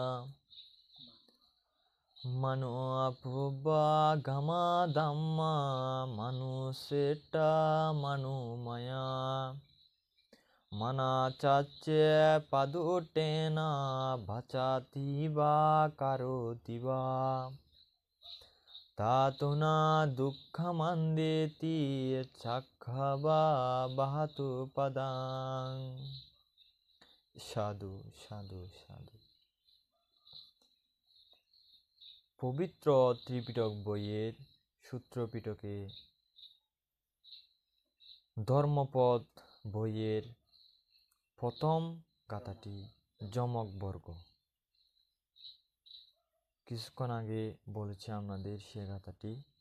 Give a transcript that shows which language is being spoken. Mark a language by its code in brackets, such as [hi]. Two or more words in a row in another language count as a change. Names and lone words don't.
[pi] মনো অপূর্বা গমা ধাম্মা মনুষ্যেটা মনোময়া মনা চাচে পাদুটেনা ভাচাতি বা কারোতি বা তাতুনা দুঃখমন্দেতি চাক্ষবা বাহাতু পদাং। [bn] সাধু সাধু সাধু। পবিত্র ত্রিপিটক বইয়ের সূত্রপিটকে ধর্মপদ বইয়ের প্রথম গাথাটি যমক বর্গ। কিছুক্ষণ আগে বলেছি আপনাদের সে গাথাটি।